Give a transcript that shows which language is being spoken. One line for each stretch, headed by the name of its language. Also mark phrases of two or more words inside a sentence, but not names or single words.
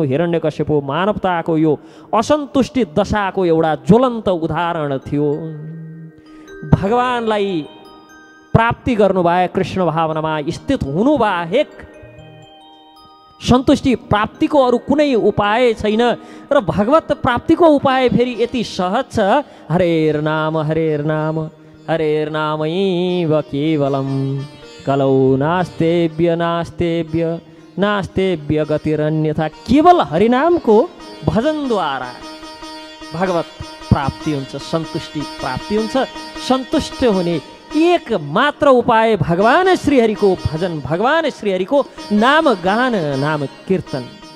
Nepali: हिरण्यकश्यपु मानवताको यो असन्तुष्टि दशाको एउटा ज्वलन्त उदाहरण थियो। भगवानलाई प्राप्ति गर्नु भए, कृष्ण भावनामा स्थित हुनु बाहेक सन्तुष्टि प्राप्तिको अरू कुनै उपाय छैन। र भगवत प्राप्तिको उपाय फेरि यति सहज छ,
Sanskrit: हरेर नाम हरेर नाम हरेर नामैव केवलम कलौ नास्तेभ्य नास्तेभ्य नास्तेभ्य गतिरन्यथा।
Nepali: केवल हरिनामको भजनद्वारा भगवत प्राप्ति हुन्छ, सन्तुष्टि प्राप्ति हुन्छ। सन्तुष्ट हुने एक मात्र उपाय भगवान श्रीहरिको भजन, भगवान श्रीहरिको नाम गान, नाम कीर्तन।